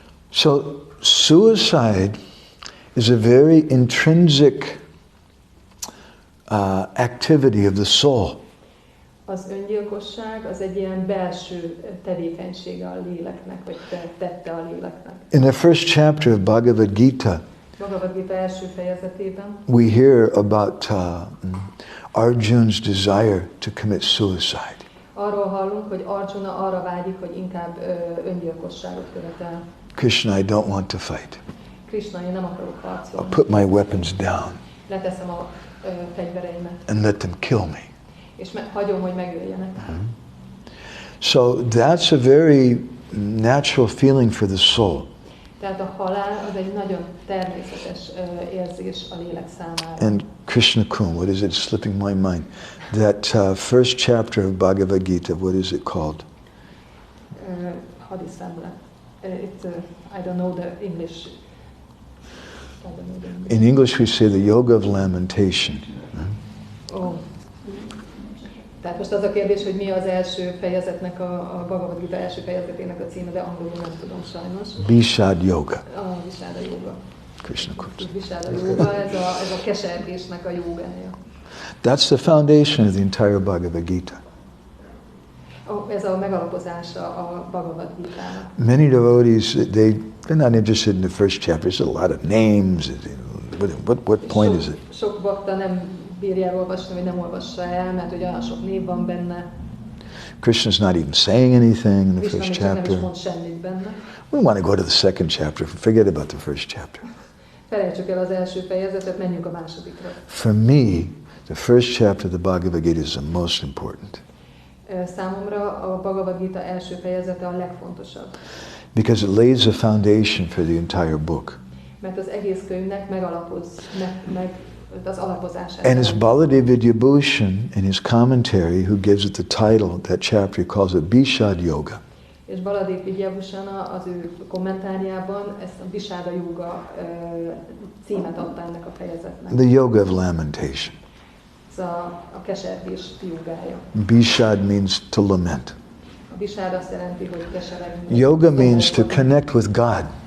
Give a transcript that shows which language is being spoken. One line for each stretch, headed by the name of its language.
English: So suicide is a very intrinsic activity of the soul.
Hungarian: Az öngyilkosság az egy ilyen belső tevékenysége a léleknek, vagy tette a léleknek.
English: In the first chapter of Bhagavad Gita,
Hungarian: első fejezetében
English: we hear about Arjun's desire to commit suicide.
Hungarian: Arról hallunk, hogy Arjuna arra vágyik, hogy inkább öngyilkosságot követel.
English: Krishna, I don't want to fight.
Hungarian: Krishna, én nem akarok harcolni.
English: I'll put my weapons down.
Hungarian: Leteszem a fegyvereimet.
English: And let them kill me.
Hungarian: És hagyom, hogy megöljenek.
English: So that's a very natural feeling for the soul.
Hungarian: Tehát a halál az egy nagyon természetes érzés a lélek számára.
English: And Krishna Kun, what is it slipping my mind? That first chapter of Bhagavad Gita, what is it called? Hadiszemle. I don't know the English. In English we say the yoga of lamentation. Oh.
Hungarian: Tehát most az a kérdés, hogy mi az első fejezetnek, a Bhagavad Gita első fejezetének a címe, de angolul nem tudom sajnos. Bishad Yoga. Visada Yoga. Krishna Kun. Visada Yoga, ez a kesergésnek a jogája.
English: That's the foundation of the entire Bhagavad Gita.
Hungarian: Ez a megalapozása a Bhagavad Gitának.
English: Many devotees, they're not interested in the first chapter. There's a lot of names. What point is it?
Hungarian: Sok bakta nem bírja elolvasni, vagy nem olvassa el, mert hogy olyan sok név van benne.
English: Krishna's not even saying anything in the
Hungarian: Krishna
English: first
Hungarian: nem
English: chapter.
Hungarian: is mond semmit benne.
English: We want to go to the second chapter. Forget about the first chapter.
Hungarian: Felejtsük el az első fejezetet, menjünk a másodikra.
English: For me, the first chapter of the Bhagavad Gita is the most important.
Hungarian: Számomra a Bhagavad Gita első fejezete a legfontosabb.
English: Because it lays a foundation for the entire book.
Hungarian: Mert az egész könyvnek megalapoz, az alapozását.
English: And it's Baladev Vidyabhushan in his commentary who gives it the title, that chapter, he calls it Bishad Yoga.
Hungarian: És Baladev Vidyabhushana az ő kommentárjában ezt a Visada Yoga címet adta ennek a fejezetnek.
English: The Yoga of Lamentation.
Hungarian: Ez a kesergés jogája.
English: Bishad means to lament.
Hungarian: A Visada azt jelenti, hogy keseregni.
English: Yoga means to connect with God.